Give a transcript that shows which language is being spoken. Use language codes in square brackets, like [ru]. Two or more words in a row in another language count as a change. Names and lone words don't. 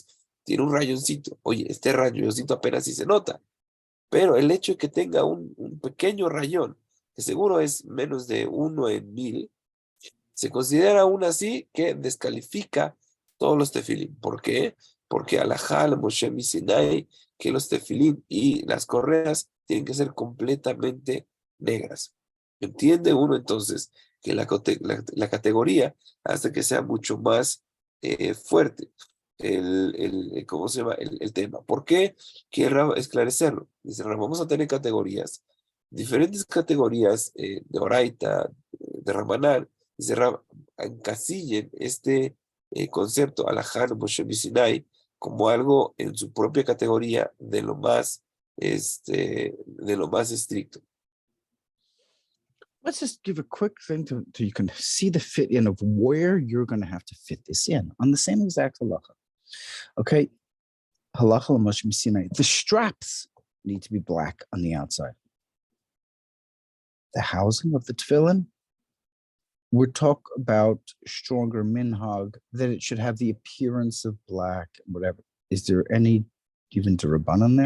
[es] Tiene un rayoncito. Oye, este rayoncito apenas sí se nota. Pero el hecho de que tenga un pequeño rayón, que seguro es menos de 1 en 1000, se considera aún así que descalifica todos los tefilín. ¿Por qué? Porque [he] הלכה למשה מסיני, [es] que los tefilín y las correas tienen que ser completamente negras. ¿Entiende uno entonces que la categoría hace que sea mucho más fuerte ¿cómo se llama? El tema? ¿Por qué quiero esclarecerlo? Dice, vamos a tener categorías, diferentes categorías de Oraita, de Ramanal. Dice, encasillen este concepto [he] הלכה למשה מסיני [es] como algo en su propia categoría de lo más estricto. [en] Let's just give a quick thing to you can see the fit in of where you're going to have to fit this in on the same exact halacha. [he] Okay, הלכה למשה מסיני. [en] The straps need to be black on the outside. The housing of the tefillin we're talk about stronger minhag, that it should have the appearance of black, whatever. Is there any even Durabanan there?